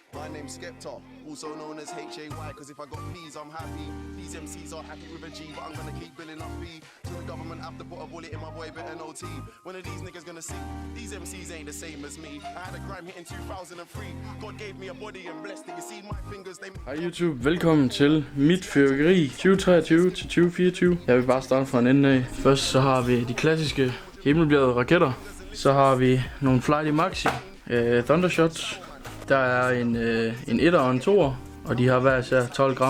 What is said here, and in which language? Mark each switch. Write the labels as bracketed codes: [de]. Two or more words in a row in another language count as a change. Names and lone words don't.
[en] name's Skepta, also known as HAY, cause if I got B's, I'm happy. These MCs are happy with a G, but I'm gonna keep billing up B. So the government have to put a bullet in my boy, better no T. When are these niggas gonna see? These MCs ain't the same as me. I had a grime hit in 2003. God gave me a body and blessed it. You see my fingers, they... [da] Hej YouTube, velkommen til mit fyrværkeri 2023 til 2024. Jeg vil bare starte fra en ende af. Først så har vi de klassiske himmelbjergede raketter. Så har vi nogle Flighty Maxi Thundershots. Der er en 1'er og en 2'er, og de har hver især 12 gram.